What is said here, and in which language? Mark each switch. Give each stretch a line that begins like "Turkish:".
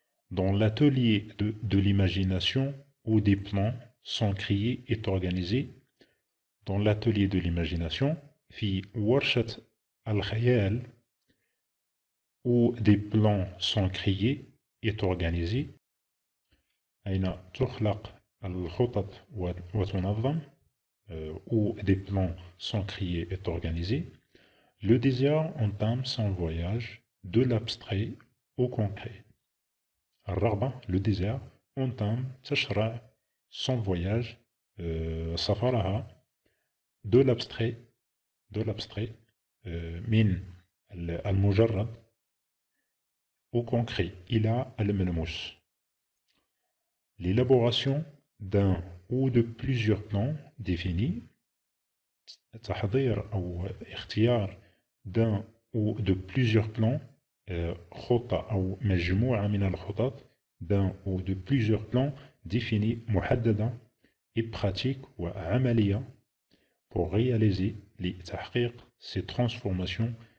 French: Dans l'atelier de l'imagination où des plans sont créés et organisés, dans l'atelier de l'imagination,
Arabic: في ورشة الخيال
French: où des plans sont créés et organisés,
Arabic: أين تخلق الخطط وتنظم,
French: où des plans sont créés et organisés, le désir entame son voyage de l'abstrait au concret.
Arabic: الرغبة,
French: le désir, entame,
Arabic: تشرع
French: son voyage
Arabic: سفرها
French: de l'abstrait
Arabic: من المجرد
French: au concret
Arabic: إلى الملموس.
French: L'élaboration d'un ou de plusieurs plans définis,
Arabic: تحضير أو اختيار
French: d'un ou de plusieurs plans,
Arabic: خطة أو مجموعة من الخطط
French: d'un ou de plusieurs plans définis
Arabic: محددة
French: et pratique
Arabic: وعملية
French: pour réaliser
Arabic: لتحقيق
French: ces transformations.